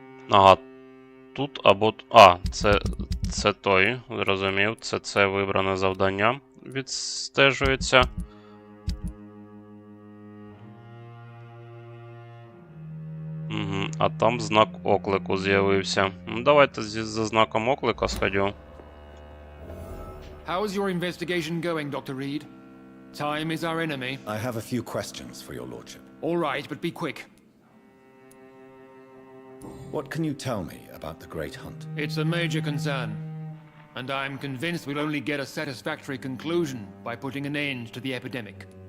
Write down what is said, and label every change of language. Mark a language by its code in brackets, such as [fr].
[uk] Ага, тут або... А, це той, зрозумів. Це вибране завдання відстежується. Угу, а там знак оклику з'явився. Ну, давайте за знаком оклика сходю. [en] How's your investigation going, Dr. Reed? Time is our enemy. I have a few questions for your lordship. All right, but be quick. What can you tell me about the Great Hunt? It's a major concern, and I'm convinced we'll only get a satisfactory conclusion by putting an end to the epidemic.